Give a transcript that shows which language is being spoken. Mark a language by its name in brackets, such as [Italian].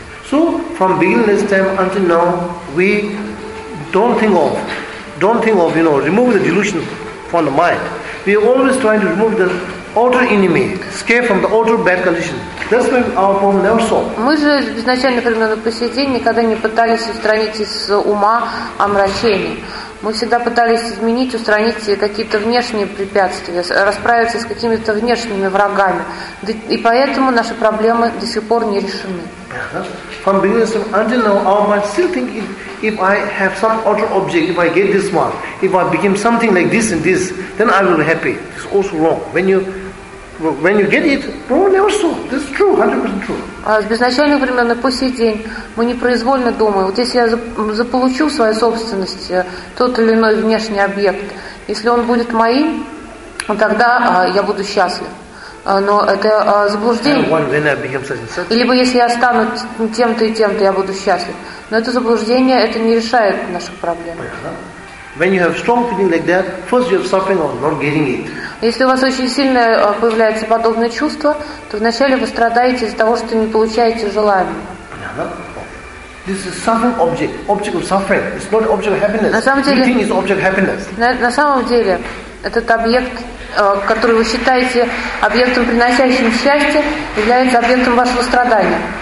[English] So from beginning time until now, we don't think of, you know, remove the delusion from the mind. We are always trying to remove the outer enemy, escape from the outer bad condition. That's why our problem never solved. [Russian] Мы же изначально, например, на посетении никогда не пытались устранить из ума омрачение. Мы всегда пытались изменить, устранить какие-то внешние препятствия, расправиться с какими-то внешними врагами. И поэтому наши проблемы до сих пор не решены. [English] From beginning to until now, our mind still think if I have some other object, if I get this one, if I become something like this and this, then I will be happy. It's also wrong. When you get it, probably never so. This is true, 100% true. [Russian] С безначальных времен и по сей день мы непроизвольно думаем, вот если я заполучу в своей собственности тот или иной внешний объект, если он будет моим, тогда я буду счастлив. Но это заблуждение. Либо если я стану тем-то и тем-то, я буду счастлив. Но это заблуждение, это не решает наших проблем. [English] When you have strong feeling like that, first you have suffering or not getting it. [Russian] Если у вас очень сильно появляется подобное чувство, то вначале вы страдаете из-за того, что не получаете желаемого. [English] This is suffering object of suffering. It's not object of happiness. [Russian] На самом деле, [English] you think it's object of happiness. [Russian] На самом деле, этот объект, который вы считаете объектом, приносящим счастье, является объектом вашего страдания.